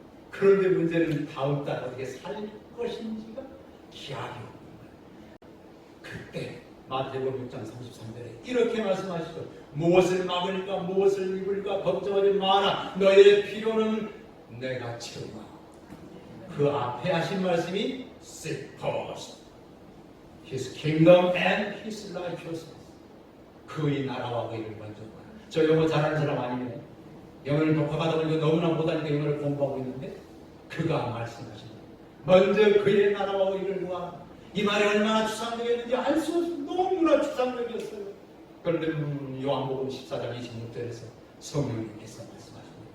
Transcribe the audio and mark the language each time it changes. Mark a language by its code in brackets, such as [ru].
[ko] 그런데 문제는 다음 달 어떻게 살릴 것인지가 기약이 없는 거예요. 그때 마태복음 6장 33절에 이렇게 말씀하시죠. 무엇을 막을까 무엇을 입을까 걱정하지 마라. 너의 필요는 내가 채우마. 그 앞에 하신 말씀이 [en] Seek first His kingdom and His righteousness. [ko] 그의 나라와 그의 먼저 구하라. 저 영어 잘하는 사람 아니네. 영어를 독학하다 보니까 너무나 못하니까 영어를 공부하고 있는데 그가 말씀하십니다. 먼저 그의 나라와 의를 구하라. 이 말이 얼마나 추상적이었는지 알 수 없어. 너무나 추상적이었어요. 그런데 요한복음 14장 26절에서 성령님께서 말씀하십니다.